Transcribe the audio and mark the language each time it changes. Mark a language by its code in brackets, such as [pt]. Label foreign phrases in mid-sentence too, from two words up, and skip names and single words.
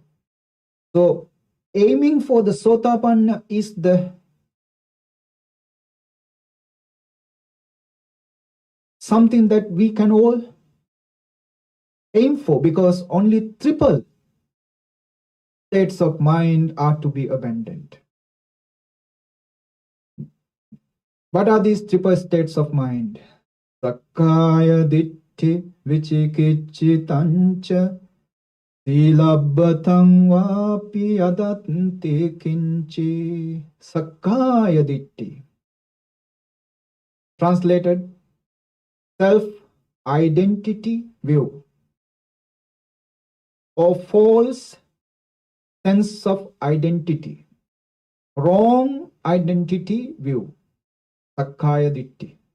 [en] So aiming for the Sotapanna is the something that we can all aim for, because only triple states of mind are to be abandoned. What are these triple states of mind? [pi] Sakkaya ditti vicikiccitancha silabbatang vapi adatante kinchi. Sakkaya ditti. [en] Translated, self-identity view or false sense of identity, wrong identity view, [pi] Sakkaya Ditti.